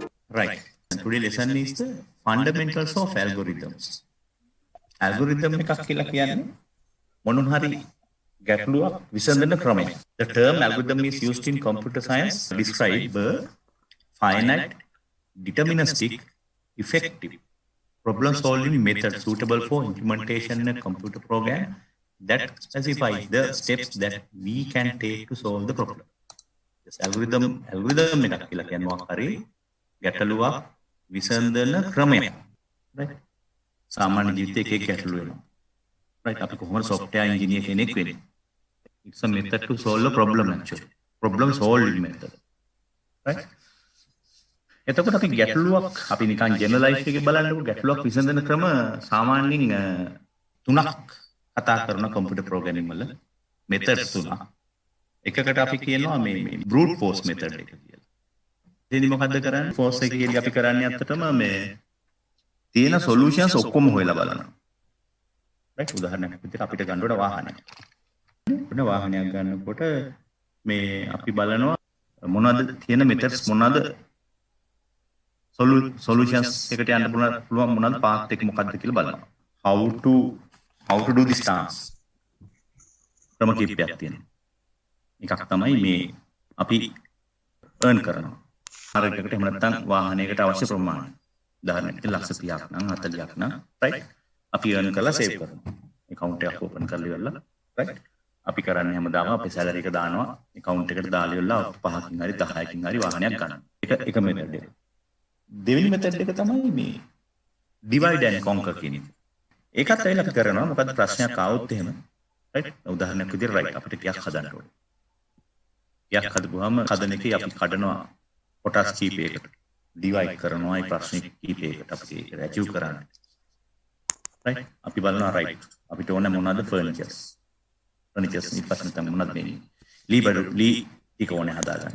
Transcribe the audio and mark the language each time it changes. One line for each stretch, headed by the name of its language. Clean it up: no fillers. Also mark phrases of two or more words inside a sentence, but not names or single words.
English: Right. And today lesson is the fundamentals of algorithms.
Sinhala: Algorithm එකක් කියලා කියන්නේ මොනවා හරි ගැටලුවක් විසඳන ක්‍රමය.
English: The term algorithm is used in computer science to describe a finite, deterministic, effective problem-solving method suitable for implementation in a computer program that specifies the steps that we can take to solve the problem. This algorithm
Sinhala: එකක් කියලා කියන්නේ මොකක් හරි ගැටලුවක් විසඳන ක්‍රමය. Right? සාමාන්‍ය ජීවිතයේ එක එක ගැටලු වෙනවා. Right? අපි කොහොමද software engineer කෙනෙක් වෙන්නේ?
English: It's a method to solve a problem actually. Problem solving method. Right?
Sinhala: එතකොට අපි ගැටලුවක් අපි නිකන් ජෙනරලයිස් එකේ බලන්නකො ගැටලුවක් විසඳන ක්‍රම සාමාන්‍යයෙන් තුනක් කතා කරන
English: computer programming
Sinhala: වල මෙතඩ්ස් තුනක්. එකකට අපි කියනවා මේ
English: brute force method
Sinhala: එක කියලා. ඉතින් මොකද්ද කරන්නේ? force එකේදී අපි කරන්නේ අත්තටම මේ තියෙන solutions ඔක්කොම හොයලා බලනවා. right? උදාහරණයක් විදිහට අපිට ගන්න ඕන වාහනයක්. වෙන වාහනයක් ගන්නකොට මේ අපි බලනවා මොනවද තියෙන methods මොනවද solutions එකට යන්න පුළුවන් මොනවද path එක මොකද්ද කියලා බලනවා.
English: how to do this task.
Sinhala: ක්‍රම කීපයක් තියෙනවා. එකක් තමයි මේ අපි earn කරනවා. හර එකකට එහෙම නැත්නම් වාහනයකට අවශ්‍ය ප්‍රමාණය. උදාහරණයක් ලක්ෂ 30ක් නම් 40ක් නම් right අපි earn කරලා save කරනවා. account එකක් open කරලා ඉවරලා right අපි කරන්නේ හැමදාම අපේ salary එක දානවා account එකට දාලා ඉවරලා 5කින් හරි 10කින් හරි වාහනයක් ගන්නවා. එක method එක. දෙවෙනි method එක තමයි මේ
English: divide and conquer
Sinhala: කියන එක. ඒකත් ඇවිල්ලා අපි කරනවා මොකද ප්‍රශ්නයක් ආවොත් එහෙම right උදාහරණයක් විදිහට right අපිට ටිකක් හදන්න ඕනේ. ටිකක් හදපුවාම හදන එකේ අපි කඩනවා කොටස් කීපයකට divide කරනවා ඒ ප්‍රශ්න කීපයකට අපි ඒක achieve කරන්න. right අපි බලනවා right අපිට ඕන මොනවද furnitures ඊපස්සේ තමයි මොනවද මේ ලී ටික ඕනේ හදාගන්න.